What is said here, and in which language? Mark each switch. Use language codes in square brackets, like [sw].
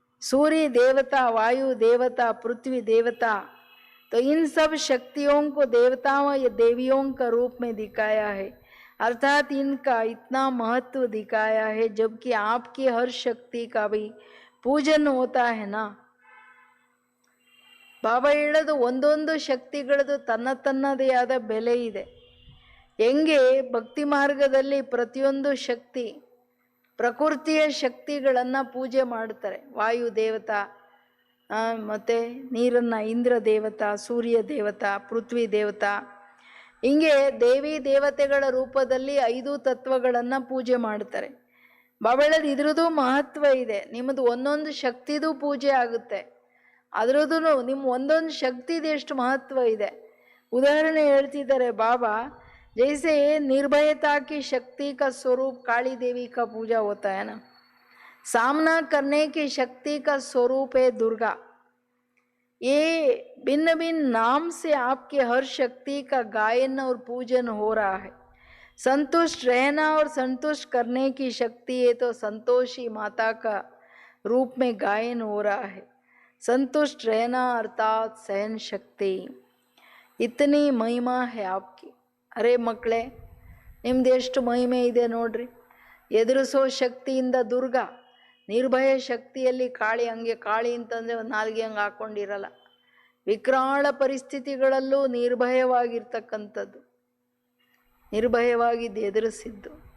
[hi] सूर्य देवता, वायु देवता, पृथ्वी देवता, तो इन सब शक्तियों को देवताओं या देवियों का रूप में दिखाया है. अर्थात इनका इतना महत्व दिखाया है, जबकि आपकी हर शक्ति का भी पूजन होता है ना. [kn] ಬಾಬಾ ಹೇಳೋದು ಒಂದೊಂದು ಶಕ್ತಿಗಳದು ತನ್ನದೇ ಆದ ಬೆಲೆ ಇದೆ. ಹೆಂಗೆ ಭಕ್ತಿ ಮಾರ್ಗದಲ್ಲಿ ಪ್ರತಿಯೊಂದು ಶಕ್ತಿ ಪ್ರಕೃತಿಯ ಶಕ್ತಿಗಳನ್ನು ಪೂಜೆ ಮಾಡ್ತಾರೆ. ವಾಯು ದೇವತಾ, ಮತ್ತು ನೀರನ್ನು ಇಂದ್ರ ದೇವತಾ, ಸೂರ್ಯ ದೇವತಾ, ಪೃಥ್ವಿ ದೇವತಾ, ಹಿಂಗೆ ದೇವಿ ದೇವತೆಗಳ ರೂಪದಲ್ಲಿ 5 ತತ್ವಗಳನ್ನು ಪೂಜೆ ಮಾಡ್ತಾರೆ. ಬಾಬಾ ಹೇಳೋದು ಇದ್ರದ್ದು ಮಹತ್ವ ಇದೆ. ನಿಮ್ಮದು ಒಂದೊಂದು ಶಕ್ತಿದು ಪೂಜೆ ಆಗುತ್ತೆ. ಅದರದ್ದು ನಿಮ್ಮ ಒಂದೊಂದು ಶಕ್ತಿದು ಎಷ್ಟು ಮಹತ್ವ ಇದೆ. ಉದಾಹರಣೆ ಹೇಳ್ತಿದ್ದಾರೆ ಬಾಬಾ, [hi] जैसे निर्भयता की शक्ति का स्वरूप काली देवी का पूजा होता है ना, सामना करने की शक्ति का स्वरूप है दुर्गा. ये भिन्न भिन्न नाम से आपके हर शक्ति का गायन और पूजन हो रहा है. संतुष्ट रहना और संतुष्ट करने की शक्ति है, तो संतोषी माता का रूप में गायन हो रहा है. संतुष्ट रहना अर्थात सहन शक्ति. इतनी महिमा है आपकी. [kn] ಅರೆ ಮಕ್ಕಳೇ, ನಿಮ್ದು ಎಷ್ಟು ಮಹಿಮೆ ಇದೆ ನೋಡ್ರಿ. ಎದುರಿಸೋ ಶಕ್ತಿಯಿಂದ ದುರ್ಗಾ, ನಿರ್ಭಯ ಶಕ್ತಿಯಲ್ಲಿ ಕಾಳಿ. ಹಂಗೆ ಕಾಳಿ ಅಂತಂದರೆ ಒಂದು ನಾಲ್ಗೆ ಹಂಗೆ ಹಾಕ್ಕೊಂಡಿರಲ್ಲ. ವಿಕರಾಳ ಪರಿಸ್ಥಿತಿಗಳಲ್ಲೂ ನಿರ್ಭಯವಾಗಿರ್ತಕ್ಕಂಥದ್ದು, ನಿರ್ಭಯವಾಗಿದ್ದು ಎದುರಿಸಿದ್ದು.